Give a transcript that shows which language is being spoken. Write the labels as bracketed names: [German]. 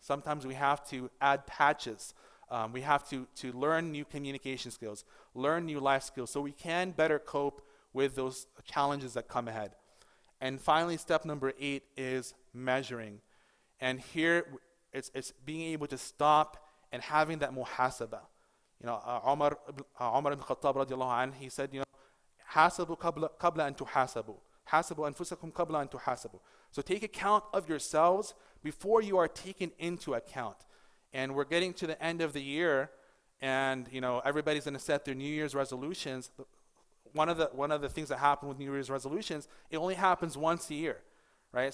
[English] Sometimes we have to add patches. We have to learn new communication skills, learn new life skills, so we can better cope with those challenges that come ahead. And finally, step number 8 is measuring. And here, it's being able to stop and having that muhasaba. Umar ibn Khattab radiallahu anh, he said, [Arabic] حاسبوا قبل أن تحاسبوا حاسبوا أنفسكم قبل أن تحاسبوا. [English] So take account of yourselves before you are taken into account. And we're getting to the end of the year, and everybody's going to set their New Year's resolutions. One of the things that happen with New Year's resolutions, it only happens once a year, right?